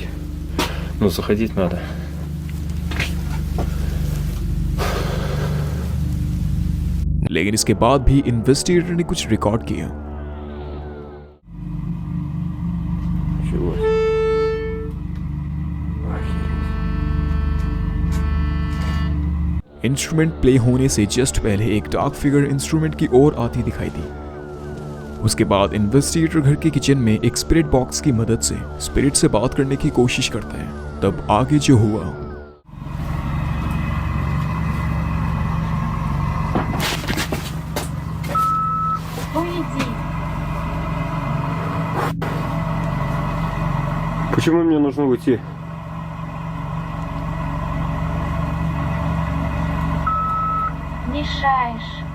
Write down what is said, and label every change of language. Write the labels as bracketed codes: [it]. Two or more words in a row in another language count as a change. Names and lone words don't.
[ru] Но заходить надо. [hi] लेकिन इसके बाद भी इन्वेस्टिगेटर ने कुछ रिकॉर्ड किया। [ru] Чего? [en] instrument play [hi] होने से जस्ट पहले एक [en] dark figure [hi] इंस्ट्रूमेंट की ओर आती दिखाई दी। उसके बाद इन्वेस्टिगेटर घर के किचन में एक [en] spirit box [hi] की मदद से स्पिरिट से बात करने की कोशिश करता है। तब आगे जो हुआ, [ru] Уйди. Почему мне нужно уйти? Мешаешь.